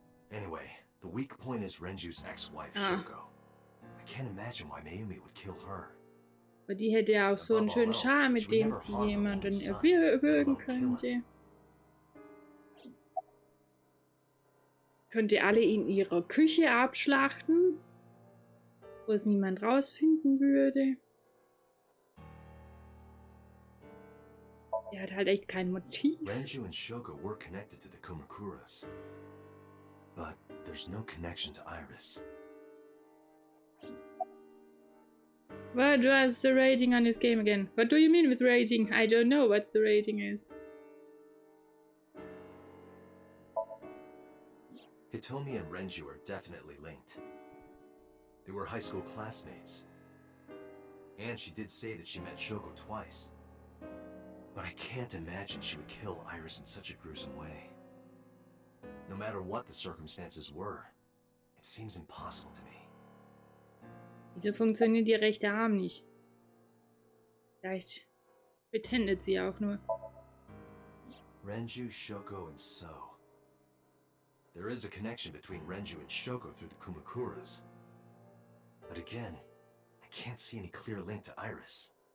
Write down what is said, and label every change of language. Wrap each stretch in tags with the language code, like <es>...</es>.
<en>Anyway, the weak point is Renju's ex-wife, Ah. Shoko. I can't imagine why Mayumi would kill her.</en> <de>Aber die hätte ja auch so einen schönen Charme, mit dem sie jemanden erwürgen könnte. Könnte alle in ihrer Küche abschlachten, wo es niemand rausfinden würde. Der hat halt echt kein Motiv.</de> <en>Renju and Shoko were connected to the Kumakuras. But there's no connection to Iris. What was the rating on this game again? What do you mean with rating? I don't know what the rating is. Hitomi and Renju are definitely linked. They were high school classmates. And she did say that she met Shoko twice. But I can't imagine she would kill Iris in such a gruesome way. No matter what the circumstances were, it seems impossible to me.</en> <de>Wieso funktioniert ihr rechter Arm nicht? Vielleicht betendet sie auch nur.</de> <en>Renju, Shoko, and So. There is a connection between Renju and Shoko through the Kumakuras. But again, I can't see any clear link to Iris.</en>